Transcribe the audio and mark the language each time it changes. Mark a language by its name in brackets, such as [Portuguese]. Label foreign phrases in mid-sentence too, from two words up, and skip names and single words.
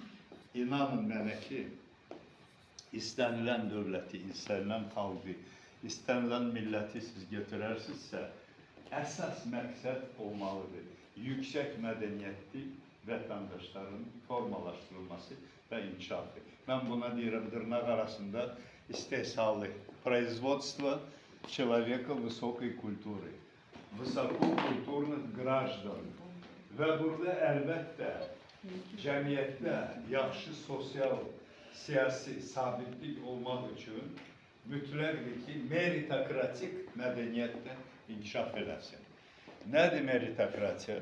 [Azerbaijani] İnanın mənə ki, istənilən dövləti, istənilən xalqı, istənilən milləti siz götürərsinizsə, əsas məqsəd olmalıdır. Yüksək mədəniyyətli vətəndaşların formalaşdırılması və inkişafı. Mən buna deyirəm, dırnaq arasında istehsalı, [Russian] производство человека высокой культуры, высококультурных граждан. [Azerbaijani] Və burada əlbəttə cəmiyyətdə yaxşı sosial, siyasi sabitlik olmaq üçün mütləqdir ki, meritokratik mədəniyyətdə inkişaf eləsin. Nədir meritokratiya?